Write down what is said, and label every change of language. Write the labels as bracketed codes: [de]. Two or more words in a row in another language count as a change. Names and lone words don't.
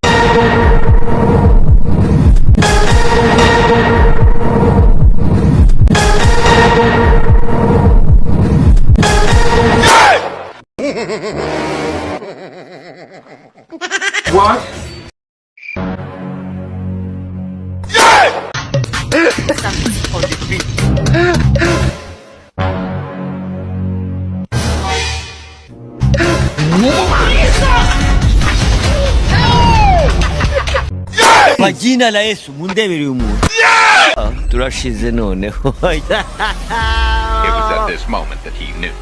[en] What? On the feet. [rw] Pagina la Yesu mundebere umuntu. Turashize noneho. [en] It was at this moment that he knew.